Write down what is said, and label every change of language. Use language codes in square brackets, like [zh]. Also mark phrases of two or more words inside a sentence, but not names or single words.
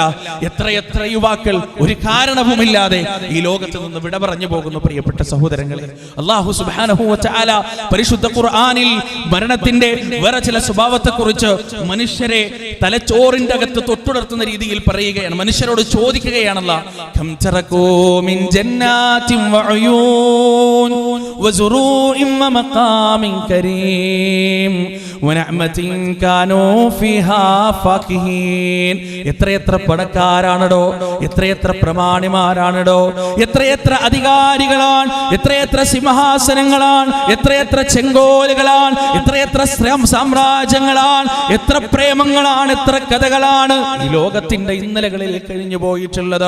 [ml] എത്രയെത്ര യുവാക്കൾ ഒരു കാരണവുമില്ലാതെ ഈ ലോകത്ത് നിന്ന് വിട പറഞ്ഞു പോകുന്നു പ്രിയപ്പെട്ട സഹോദരങ്ങളെ. അല്ലാഹു [ar] سبحانه وتعالى [ml] പരിശുദ്ധ ഖുർആനിൽ മരണത്തിന്റെ വേറെ ചില സ്വഭാവത്തെക്കുറിച്ച് മനുഷ്യരെ തലച്ചോറിന്റെ അകത്ത് തൊട്ടുണർത്തുന്ന രീതിയിൽ പറയുകയാണ്. മനുഷ്യരോട് ചോദിക്കുകയാണല്ല, [ar] كم تركوا من جنات وعيون وزروع ومقام كريم ونعمة كانوا فيها فاكهين. [ml] എത്രയെത്ര പണക്കാരാണോ, എത്രയെത്ര പ്രമാണിമാരാണോ, എത്രയെത്ര അധികാരികളാണ്, എത്രയെത്ര സിംഹാസനങ്ങളാണ്, എത്രയെത്ര ചെങ്കോലുകളാണ്, എത്രയെത്ര സാമ്രാജ്യങ്ങളാണ്, എത്ര പ്രേമങ്ങളാണ്, എത്ര കഥകളാണ് ഈ ലോകത്തിന്റെ ഇന്നലകളിൽ കഴിഞ്ഞു പോയിട്ടുള്ളത്.